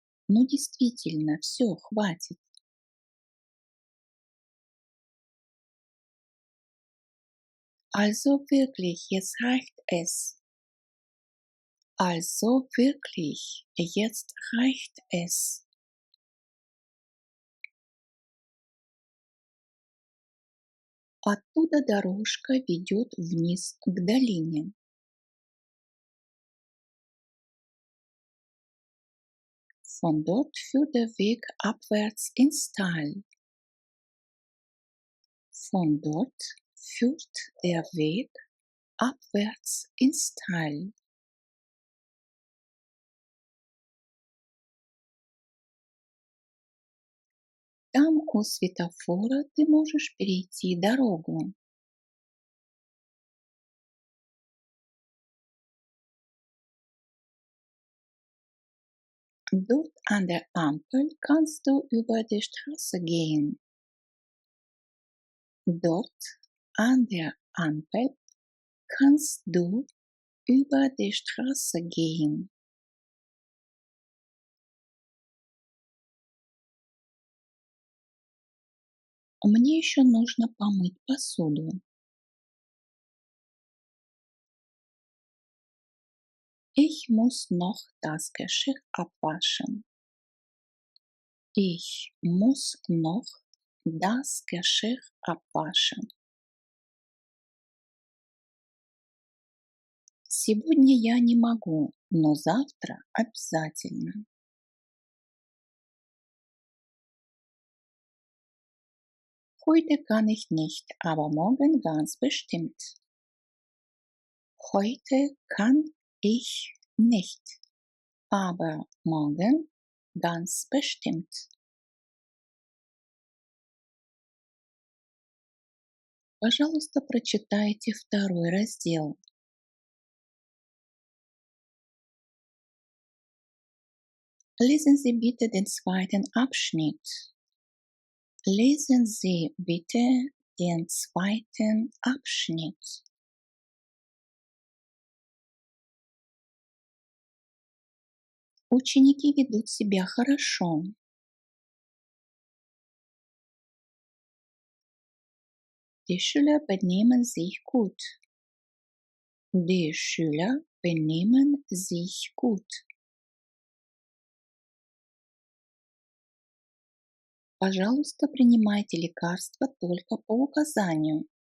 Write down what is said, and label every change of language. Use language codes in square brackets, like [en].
[ru] Ну действительно, все, хватит. [de] Also wirklich, jetzt reicht es. Also wirklich, jetzt reicht es. [ru] Оттуда дорожка ведет вниз к долине. [de] Von dort führt der Weg abwärts ins Tal. Von dort führt der Weg abwärts ins Tal. [ru] Там у светофора ты можешь перейти дорогу. [de] Dort an der Ampel kannst du über die Straße gehen. Dort an der Ampel kannst du über die Straße gehen. [ru] Мне еще нужно помыть посуду. [de] Ich muss noch das Geschirr abwaschen. Ich muss noch das Geschirr abwaschen. [ru] Сегодня я не могу, но завтра обязательно. [de] Heute kann ich nicht, aber morgen ganz bestimmt. Heute kann ich nicht, aber morgen ganz bestimmt. [ru] Пожалуйста, прочитайте второй раздел. [de] Lesen Sie bitte den zweiten Abschnitt. Lesen Sie bitte den zweiten Abschnitt. [ru] Ученики ведут себя хорошо. [de] Die Schüler benehmen sich gut. Die Schüler benehmen sich gut. [ru] Пожалуйста, принимайте лекарства только по указанию.